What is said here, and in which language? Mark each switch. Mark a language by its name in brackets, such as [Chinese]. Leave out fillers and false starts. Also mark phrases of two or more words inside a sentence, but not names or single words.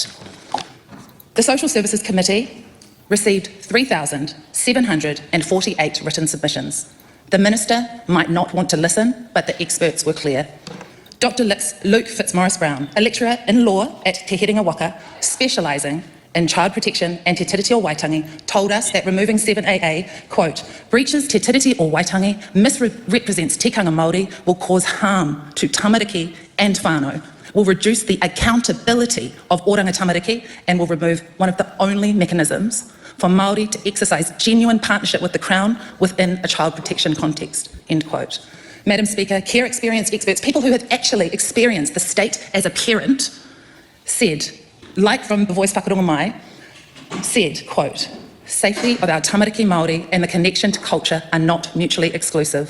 [English] The Social Services Committee received 3,748 written submissions. The Minister might not want to listen, but the experts were clear. Dr. Luke Fitzmaurice-Brown, a lecturer in law at Te Herenga Waka, specialising in child protection and [Māori] te tiriti o waitangi, [English] told us that removing 7AA, quote, breaches [Māori] te tiriti o waitangi, [English] misrepresents [Māori] tikanga Māori, [English] will cause harm to tamariki and whānau, will reduce the accountability of Oranga Tamariki, and will remove one of the only mechanisms for Māori to exercise genuine partnership with the Crown within a child protection context, end quote. Madam Speaker, care experienced experts, people who have actually experienced the state as a parent, said, like from the Voice Whakaronga Mai, said, quote, safety of our [Māori] tamariki Māori [English] and the connection to culture are not mutually exclusive.